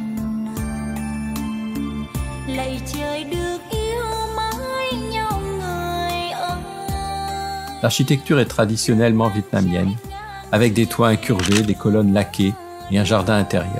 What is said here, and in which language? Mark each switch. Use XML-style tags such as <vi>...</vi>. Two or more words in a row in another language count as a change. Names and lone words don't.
<vi>năm, lạy trời được yêu mãi nhau người ơi.</vi> <fr>L'architecture est traditionnellement vietnamienne, avec des toits incurvés, des colonnes laquées et un jardin intérieur.</fr>